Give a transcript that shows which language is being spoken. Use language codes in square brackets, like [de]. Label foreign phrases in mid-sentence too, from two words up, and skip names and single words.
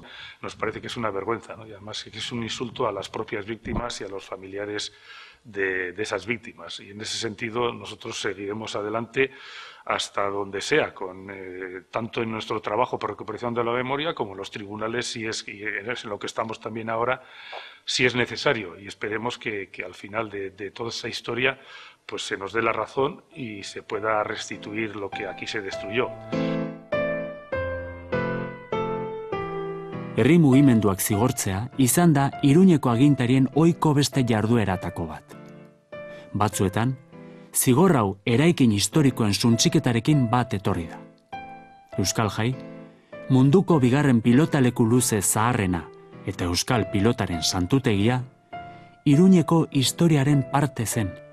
[es] Nos parece que es una vergüenza, ¿no?, y además que es un insulto a las propias víctimas y a los familiares de esas víctimas, y en ese sentido nosotros seguiremos adelante hasta donde sea, tanto en nuestro trabajo por recuperación de la memoria como en los tribunales, y es en lo que estamos también ahora, si es necesario, y esperemos que al final de toda esa historia pues se nos dé la razón y se pueda restituir lo que aquí se destruyó. [eu] Herri mugimenduak zigortzea izan da Iruñeko agintarien ohiko beste jardueratako bat. Batzuetan, zigor hau eraikin historikoen suntsiketarekin bat etorri da. Euskal Jai, munduko bigarren pilotaleku luze zaharrena eta euskal pilotaren santutegia, Iruñeko historiaren parte zen.